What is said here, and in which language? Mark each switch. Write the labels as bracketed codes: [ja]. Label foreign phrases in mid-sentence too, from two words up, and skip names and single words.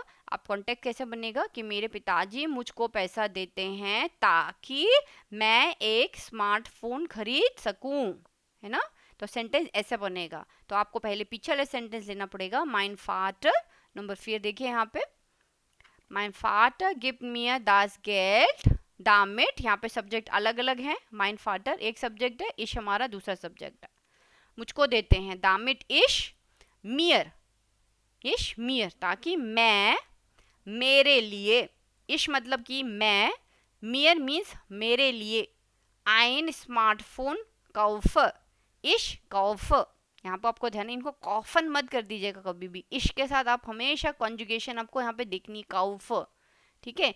[hi] आप कॉन्टेक्ट कैसे बनेगा कि मेरे पिताजी मुझको पैसा देते हैं ताकि मैं एक स्मार्टफोन खरीद सकूं, है ना। तो सेंटेंस ऐसे बनेगा, तो आपको पहले पीछे वाले सेंटेंस लेना पड़ेगा, [de] mein Vater, [hi] नंबर 4 देखिए यहाँ पे, [de] mein Vater gibt mir das Geld, [hi] दामिट, यहाँ पे सब्जेक्ट अलग अलग हैं, [de] mein Vater [hi] एक सब्जेक्ट है, इश हमारा दूसरा सब्जेक्ट है, मुझको देते हैं, [de] damit ich mir, ich mir, [hi] ताकि मैं मेरे लिए, इश मतलब कि मैं, मियर मीन्स मेरे लिए, [de] ein Smartphone kauf, ich kauf, [hi] यहाँ पर आपको ध्यान है, इनको कॉफन मत कर दीजिएगा कभी भी, इश के साथ आप हमेशा कॉन्जुगेशन आपको यहाँ पे देखनी, कौफ, ठीक है।